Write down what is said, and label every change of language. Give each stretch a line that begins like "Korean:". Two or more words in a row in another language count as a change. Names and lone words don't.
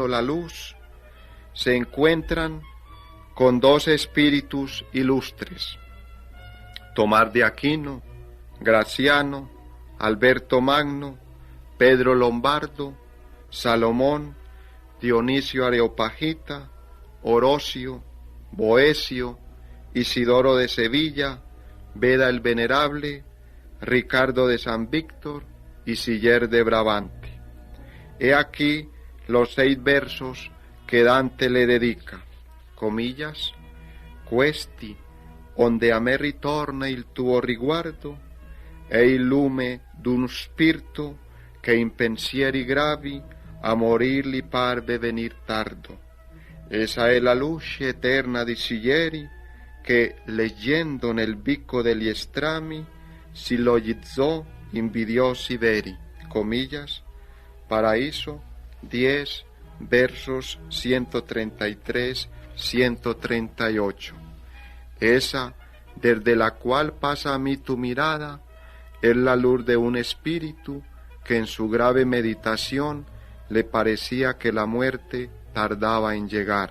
Spanish: o la luz, se encuentran con dos espíritus ilustres, Tomás de Aquino, Graciano, Alberto Magno, Pedro Lombardo, Salomón, Dionisio Areopagita, Orosio, Boecio, Isidoro de Sevilla, Beda el Venerable, Ricardo de San Víctor y Siller de Brabante. He aquí los 6 versos que Dante le dedica, comillas,
Italian: questi, onde a me ritorna il tuo riguardo, e il lume d'un spirito che in pensieri gravi a morir li parve venir tardo. Esa è la luce eterna di Siller che, leggendo nel bicco degli strami, sillogizzò invidiosi veri.
Spanish: Comillas, Paraíso 10, versos 133, 138. Esa, desde la cual pasa a mí tu mirada, es la luz de un espíritu que en su grave meditación le parecía que la muerte tardaba en llegar.